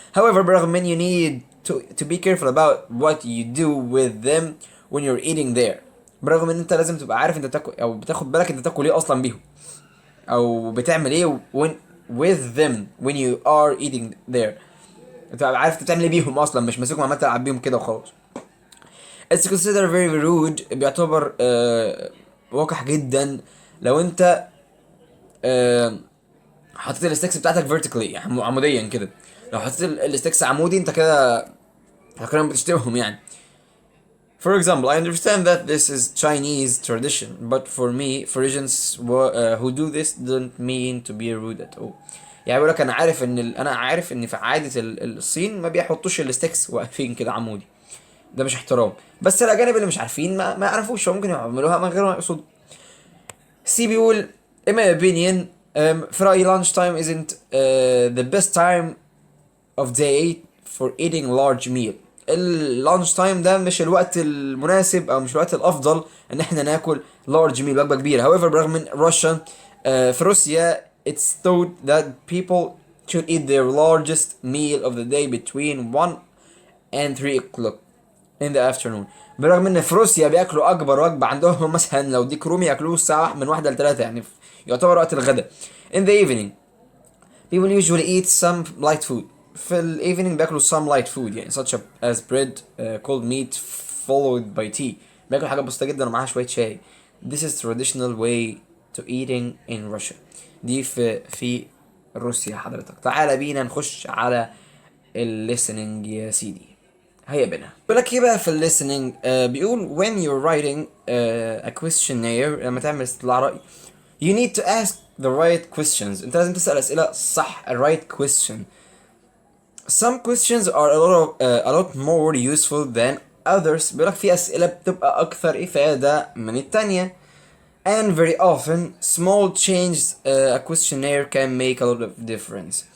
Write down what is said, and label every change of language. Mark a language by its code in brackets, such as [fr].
[en] However, [ar] برغم من [en] you need to be careful about what you do with them when you're eating there. [ar] برغم ان انت لازم تبقى عارف انت تاكل, او بتاخد بالك انت تاكل ايه اصلا بيهم, او بتعمل ايه [en] with them when you are eating there. [ar] تبقى عارف انت بتعمل ايه بيهم اصلا, مش ماسكهم عمال تلعب بيهم كده وخلاص. [en] It's considered very rude, [ar] بيعتبر وقح جدا لو انت حطيت الستيكس بتاعتك vertically, يعني عموديا كده. لو حطيت الستيكس عمودي انت كده تقريبا بتشتمهم يعني. [en] For example, I understand that this is Chinese tradition, but for me, Parisians who do this don't mean to be rude at all. [ar] يعني بقول لك انا عارف ان انا عارف ان في عادة الصين ما بيحطوش الستيكس واقفين كده عمودي, ده مش احترام. بس الاجانب اللي مش عارفين ما يعرفوش, ممكن يعملوها من غير ما يقصدوا. سي بيقول [en] in my opinion, Friday lunch time isn't the best time of day for eating large meal. [ar] اللانش تايم ده مش الوقت المناسب او مش الوقت الافضل ان احنا ناكل large meal, وجبه كبيره. [en] however, [ar] برغم من روسيا في روسيا [en] it's thought that people should eat their largest meal of the day between 1 and 3 o'clock in the afternoon. [ar] برغم ان في روسيا بياكلوا اكبر وجبه عندهم مثلا لو ديك رومي ياكلوه الساعه من 1 ل 3, يعني يعتبر وقت الغداء. [en] in the evening people usually eat some light food. [ar] في الايفنينج بياكلوا [en] some light food, يعني such as bread, cold meat followed by tea. [ar] بياكلوا حاجات بسيطه جدا ومعاها شويه شاي. [en] this is traditional way to eating in Russia. [ar] دي في روسيا حضرتك. تعال بينا نخش على listening يا سيدي. هيا بنا. بيقول لك ايه بقى في الليسننج, بيقول [en] when you're writing a questionnaire, [ar] لما تعمل استطلاع رأي, [en] you need to ask the right questions. [ar] انت لازم تسأل أسئلة صح, [en] a right question. Some questions are a lot more useful than others. [ar] بيقول لك في أسئلة بتبقى أكثر إفادة من التانية. [en] And very often small changes a questionnaire can make a lot of difference.